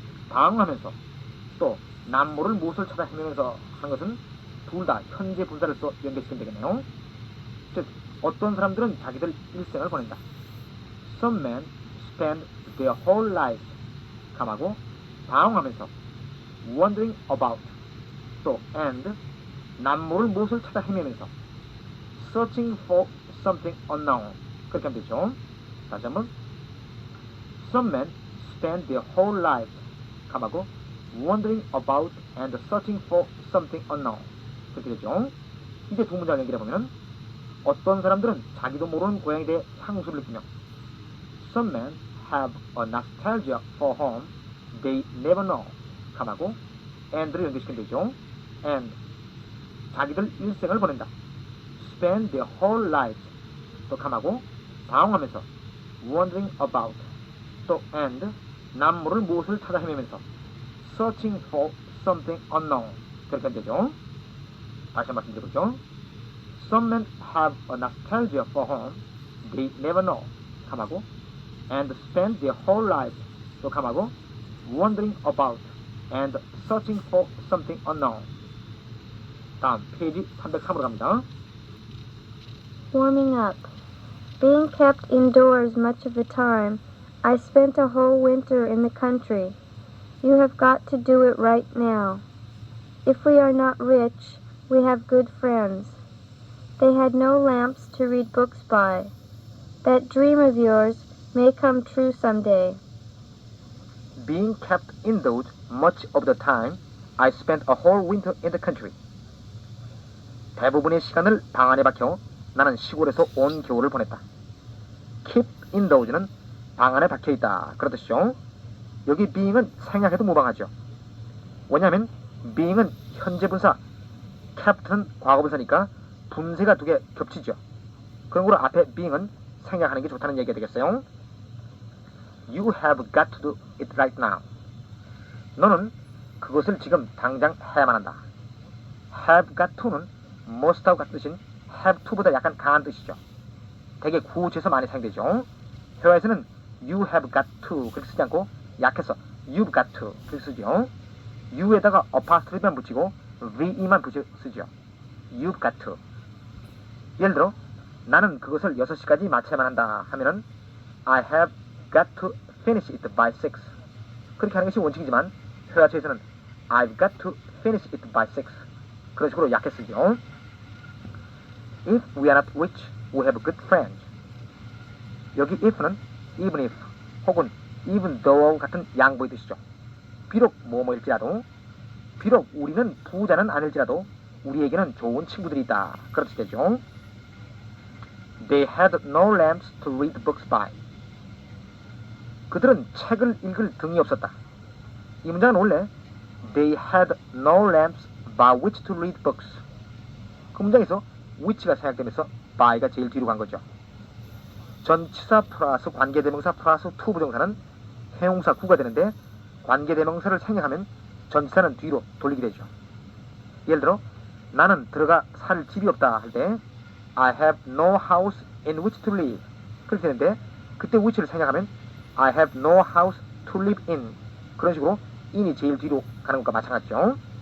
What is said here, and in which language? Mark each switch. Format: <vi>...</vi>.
<ko>방황하면서 또 남모를 무엇을 찾아 헤매면서 하는 것은 둘 다 현재 분사로서 연결시키면 되겠네요. 즉 어떤 사람들은 자기들 일생을 보낸다.</ko> <en>Some men spend their whole life</en> <ko>감하고 방황하면서</ko> <en>wandering about 또 and</en> <ko>남모를 무엇을 찾아 헤매면서</ko> <en>searching for something unknown</en> <ko>그렇게 하면 되죠. 다시 한번</ko> <en>Some men spend their whole life 감하고 wandering about and searching for something unknown</en> <ko>그렇게 되죠. 이제 두 문장을 연결해보면 어떤 사람들은 자기도 모르는 고향에 대해 향수를 느끼며</ko> <en>Some men have a nostalgia for home they never know</en> <ko>감하고 and를 연결시키면 되죠. and 자기들 일생을 보낸다.</ko> <en>spend their whole lives</en> <ko>또 감하고 방황하면서</ko> <en>wandering about</en> <ko>또 and 남모를 무엇을 찾아 헤매면서</ko> <en>searching for something unknown</en> <ko>그렇게 하면 되죠. 다시 한번 말씀드려보죠.</ko> <en>Some men have a nostalgia for home they never know 감하고 and spend their whole lives</en> <ko>또 감하고</ko> <en>wandering about and searching for something unknown.</en> <ko>다음 페이지 303으로 갑니다.</ko> <en>Warming up. Being kept indoors much of the time, I spent a whole winter in the country. You have got to do it right now. If we are not rich, we have good friends. They had no lamps to read books by. That dream of yours may come true someday. Being kept indoors much of the time, I spent a whole winter in the country.</en> <ko>대부분의 시간을 방 안에 박혀 나는 시골에서 온 겨울을 보냈다.</ko> <en>Keep indoors</en> <ko>는 방 안에 박혀있다 그런 뜻이죠. 여기 being은 생략해도 무방하죠. 왜냐하면 being은 현재 분사, capt는 과거 분사니까 분세가 두 개 겹치죠. 그런 거로 앞에 being은 생략하는 게 좋다는 얘기가 되겠어요.</ko> <en>You have got to do it right now.</en> <ko>너는 그것을 지금 당장 해야만 한다.</ko> <en>have got to</en> <ko>는 must하고 같은 뜻인</ko> <en>have to</en> <ko>보다 약간 강한 뜻이죠. 되게 구체에서 많이 사용되죠. 회화에서는</ko> <en>you have got to</en> <ko>그렇게 쓰지 않고 약해서</ko> <en>you've got to</en> <ko>그렇게 쓰죠. you에다가 apostrophe만 붙이고 ve만 붙여 쓰죠.</ko> <en>you've got to.</en> <ko>예를 들어 나는 그것을 6시까지 마쳐야만 한다 하면은</ko> <en>I have got to finish it by 6.</en> <ko>그렇게 하는 것이 원칙이지만 회화처에서는</ko> <en>I've got to finish it by 6.</en> <ko>그런 식으로 약해 쓰죠.</ko> <en>If we are not rich, we have good friends.</en> <ko>여기 if는 even if 혹은 even though 같은 양보의 뜻이죠. 비록 뭐뭐일지라도 비록 우리는 부자는 아닐지라도 우리에게는 좋은 친구들이 있다. 그런 뜻이 되죠.</ko> <en>They had no lamps to read books by.</en> <ko>그들은 책을 읽을 등이 없었다. 이 문장은 원래</ko> <en>They had no lamps by which to read books.</en> <ko>그 문장에서 which가 생략되면서 by가 제일 뒤로 간 거죠. 전치사 플러스 관계대명사 플러스 to 부정사는 해용사 구가 되는데 관계대명사를 생략하면 전치사는 뒤로 돌리게 되죠. 예를 들어 나는 들어가 살 집이 없다 할 때</ko> <en>I have no house in which to live</en> <ko>그렇게 되는데 그때 which를 생략하면</ko> <en>I have no house to live in</en> <ko>그런 식으로 in이 제일 뒤로 가는 것과 마찬가지죠.</ko>